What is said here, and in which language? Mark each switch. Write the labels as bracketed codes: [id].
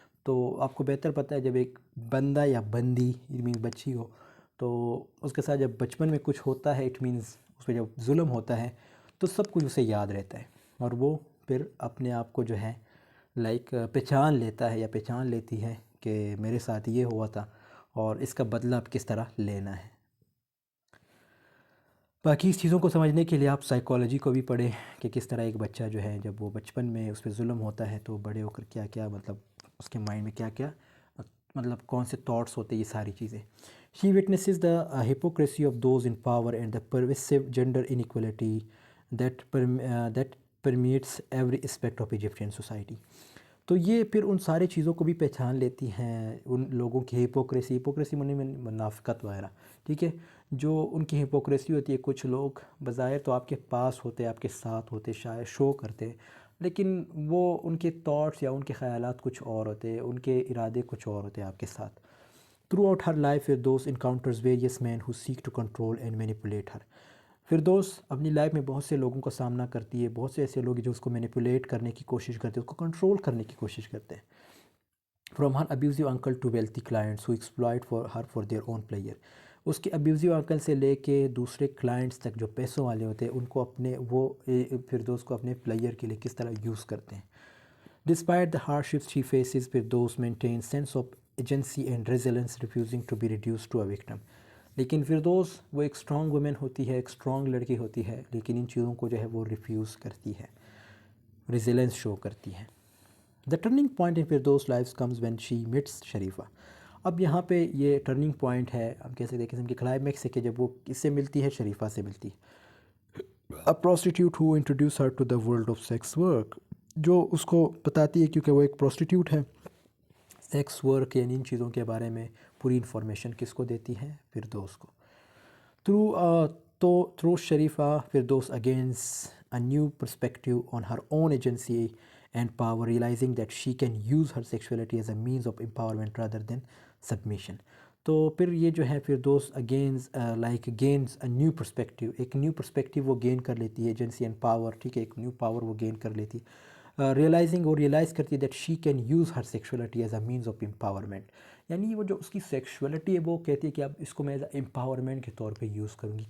[ur] تو آپ کو بہتر پتہ ہے جب ایک بندہ یا بندی [en] it means [ur] بچی ہو تو اس کے ساتھ جب بچپن میں کچھ ہوتا ہے، اٹ مینس اس پہ جب ظلم ہوتا ہے تو سب کچھ اسے یاد رہتا ہے، اور وہ پھر اپنے آپ کو جو ہے لائک پہچان لیتا ہے یا پہچان لیتی ہے کہ میرے ساتھ یہ ہوا تھا اور اس کا بدلہ اب کس طرح لینا ہے. باقی اس چیزوں کو سمجھنے کے لیے آپ سائیکالوجی کو بھی پڑھیں کہ کس طرح ایک بچہ جو ہے جب وہ بچپن میں اس پہ ظلم ہوتا ہے تو بڑے ہو کر کیا کیا مطلب اس کے مائنڈ میں کیا کیا مطلب کون سے تھاٹس ہوتے ہیں، یہ ساری چیزیں. [en] She witnesses the hypocrisy of those in power and the pervasive gender inequality that permeates every aspect of Egyptian society. [ur] تو یہ پھر ان سارے چیزوں کو بھی پہچان لیتی ہیں، ان لوگوں کی ہپوکریسی منی میں منافقت وغیرہ، ٹھیک ہے، جو ان کی ہپوکریسی ہوتی ہے. کچھ لوگ بظاہر تو آپ کے پاس ہوتے، آپ کے ساتھ ہوتے، شاید شو کرتے، لیکن وہ ان کے تھاٹس یا ان کے خیالات کچھ اور ہوتے، ان کے ارادے کچھ اور ہوتے آپ کے ساتھ. [en] Through her life Firdaus encounters various men who seek to control and manipulate her. [ur] فردوس اپنی لائف میں بہت سے لوگوں کا سامنا کرتی ہے، بہت سے ایسے لوگ جو اس کو مینیپولیٹ کرنے کی کوشش کرتے ہیں، اس کو کنٹرول کرنے کی کوشش کرتے ہیں. [en] From her abusive uncle to wealthy clients who exploit for her for their own pleasure. [ur] اس کے ابیوزیو انکل سے لے کے دوسرے کلائنٹس تک جو پیسوں والے ہوتے ہیں، ان کو اپنے وہ فردوس کو اپنے پلیئر کے لیے کس طرح یوز کرتے ہیں. [en] Despite the hardships she faces Firdaus maintain sense of agency and resilience refusing to be reduce to a victim. [ur] لیکن فردوس وہ ایک اسٹرانگ وومن ہوتی ہے، ایک اسٹرانگ لڑکی ہوتی ہے، لیکن ان چیزوں کو جو ہے وہ ریفیوز کرتی ہے، ریزیلنس شو کرتی ہے. [en] The turning point in Firdaus life comes when she meets Sharifa. [ur] اب یہاں پہ یہ ٹرننگ پوائنٹ ہے، ہم کیسے دیکھیں قسم کی کلائمیکس ہے کہ جب وہ کس سے ملتی ہے، شریفہ سے ملتی ہے. [en] A prostitute who introduced her to the world of sex work، [ur] جو اس کو بتاتی ہے کیونکہ وہ ایک پروسٹیٹیوٹ ہے. سیکس ورک یعنی ان چیزوں کے بارے میں پوری انفارمیشن کس کو دیتی ہے، فردوس کو. [en] Through Sharifa, Firdaus gains a new perspective on her own agency and power, realizing that she can use her sexuality as a means of empowerment rather than submission. [ur] تو پھر یہ جو ہے [en] Firdaus gains a new perspective, [ur] ایک new perspective وہ gain کر لیتی ہے، [en] agency and power, [ur] ٹھیک ہے، ایک نیو پاور وہ گین کر لیتی ہے. [en] realise [ur] کرتی ہے [en] That she can use her sexuality as a means of empowerment. [ur] یعنی وہ جو اس کی سیکشولیٹی ہے وہ کہتی ہے کہ اب اس کو میں [en] as a empowerment [ur] کے طور پہ یوز کروں گی.